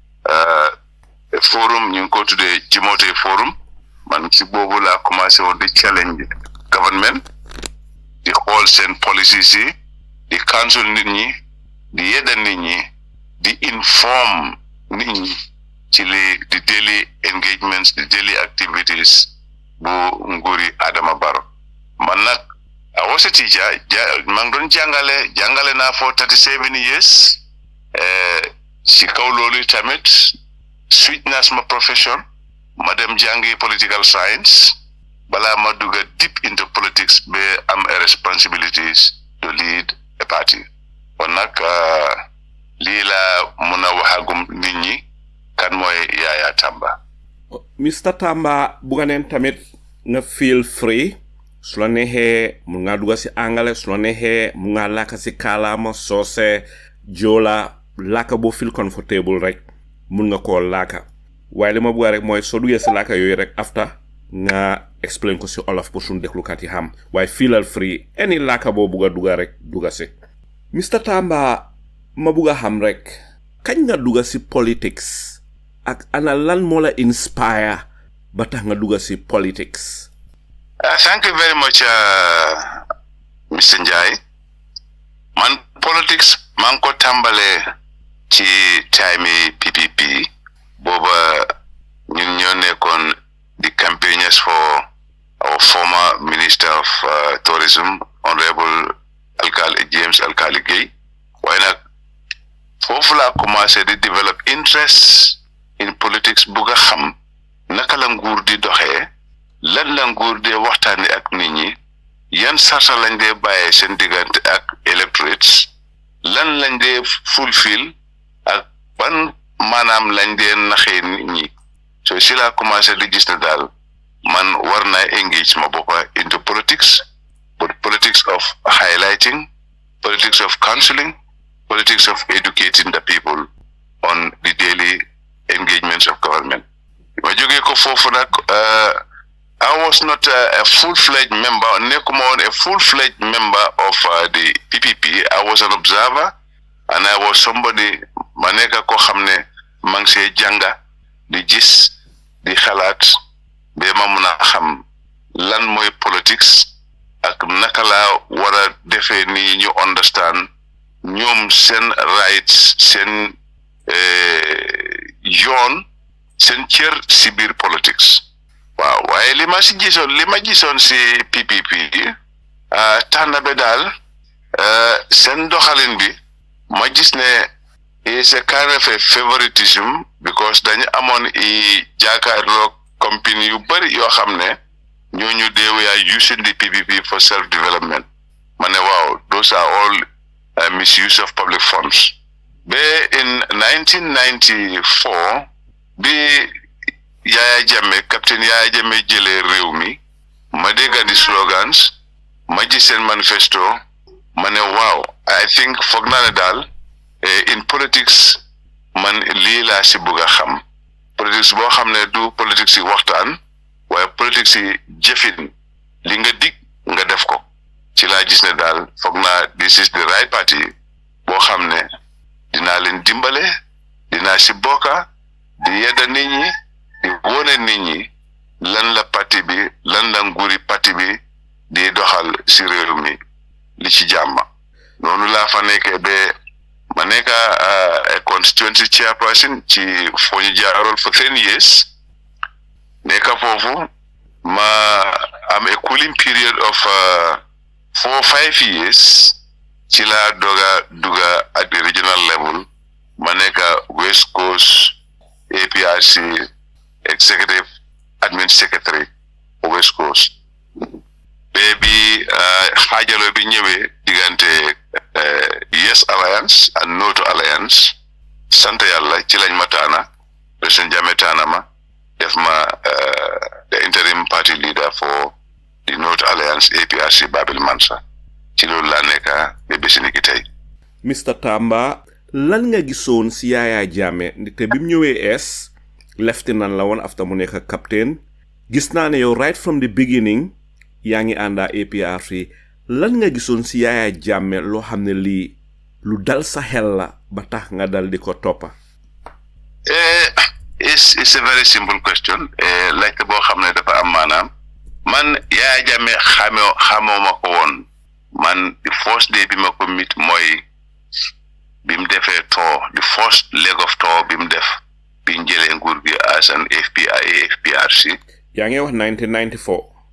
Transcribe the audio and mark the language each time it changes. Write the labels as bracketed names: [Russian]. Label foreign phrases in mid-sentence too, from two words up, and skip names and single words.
[Wolof] forum ñu ngi ko tuddee jimootey forum man ci boobu laa commencé woon di [English] challenge government [Wolof] di xool seen policies yi di counsel nit ñi di yedda nit ñi di inform nit ñi ci di [English] daily engagements [Wolof] di [English] daily activities [Wolof] bu nguuri Adama Barrow man nag [English] I was a teacher [Wolof] maa ngi doon jàngale naa [English] for 37 years [Wolof] ci kaw loolu tamit switch naa sama profession ma dem jàngi [English] political science [Wolof] balaa ma dugga [English] deep into politics [Wolof] ba am [English] responsibilities to lead a party [Wolof] kon nag lii la mun a waxagum nit ñi kan mooy Yaya Tamba. Mr. Tamba bu nga neen tamit nga [English] feel free [Wolof] su la neexee mun ngaa dugga si angale su la neexee mun ngaa làkka si kaalaama soose joola làkka boo [English] feel comfortable [Wolof] rek mun nga koo làkka waaye li ma bëgg rek mooy soo duggee si làkka yooyu rek after nga explain ko si olof pour suñu déglukat yi xam waaye feelal [English] free any [Wolof] làkka boo bugga dugga rek dugga si. Mr. Tamba ma bugga xam rek kañ nga dugga si politics ak ana lan moo la inspire ba tax nga dugga si politics. [English] Thank you very much Mr. Njie. [Wolof] Man politics man ko tàmbalee ci time PPP booba ñun ñoo nekkoon [English] the campaigners for our former Minister of Tourism, [Wolof] Honorable James Alkali Gueye. Waaye nag foofu laa commencé di [English] develop interest in politics [Wolof] bugg a xam naka la nguur di doxee lan la nguur dee waxtaani ak nit ñi yan sarta lañ dee bàyyee seen diggante ak electorates lan lañ dee fulfill ak ban maanaam lañ dee naxee nit ñi so si laa commencé di gis ne daal man war naa engage ma boppa [English] into politics, but politics of highlighting, politics of counseling, politics of educating the people on the daily engagements of government. I was not a full-fledged member, a full-fledged member of the PPP. I was an observer, and I was somebody, [Wolof] maneka ko xamne mang se janga, di gis, di xalaat, be ma mëna xam lan moy politics ak naka la wara defé ni ñu understand ñoom sen rights sen yoon sen cër si biir politics. Waaw waaye li ma gisoon si PPP tànn be daal seen doxalin bi ma gis ne [English] is a kind of a favoritism because [Wolof] dañu amoon i jaakaarloo compagnie yu bari yoo xam ne ñooñu [English] they are using the PPP for self-development. [Wolof] Ma ne waaw [English] those are all misuse of public funds. [Wolof] Ba in 1994 bi Yahya Jammeh, Captain Yahya Jammeh jëlee réew mi ma dégg di slogans ma gis seen manifesto ma ne waaw [English] I think [Wolof] foog naa ne daal [English] in politics [Wolof] man lii laa si bëgg a xam politics boo xam ne du politics yi waxtaan waaye politics yi jëfin li nga dig nga def ko ci laa gis ne daal foog naa [English] this is the right party [Wolof] boo xam ne dinaa leen dimbale dinaa si bokka di yedda nit ñi di wone nit ñi lan la parti bi lan la nguuri parti bi di doxal si réew mi li ci jàmm noonu laa fa nekkee ba ma nekka [English] a constituency chairperson [Wolof] ci foo ñu jaarool [English] for 10 years [Wolof] nekka foofu ma am [English] a cooling period of 4-5 years [Wolof] ci laa duga [English] at the regional level [Wolof] ma nekka [English] West Coast APRC Executive Admin Secretary for West Coast. [Wolof] Baby xaajalo bi ñëwee diggante Yes Alliance and No To Alliance sant yàlla ci lañ ma taana President Jammeh taana ma def ma [English] the interim party leader for [Wolof] di No To Alliance APRC Babil Mansa ci loolu laa nekk ba bési ni ki tey. Mr Tamba lan nga gisoon si Yaya Jammeh te bi mu ñëwee lieutenant la woon after mu nekk captain gis naa ne yow [English] right from the beginning [Wolof] yaa ngi ànda APRC lan nga gisoon si Yaya Jammeh loo xam ne lii lu dal sa xel la ba tax nga dal di ko toppa? [English] It's a very simple question. [Wolof] Like boo xam ne dafa am maanaam man Yaya Jammeh xamoo ma ko woon man [English] the first day [Wolof] bi ma ko meet mooy bi mu defee tour [English] the first leg of tour [Wolof] bi mu def bi ñu jëlee nguur gi [English] as an APRC. [Wolof] yaa ngi wax 1994.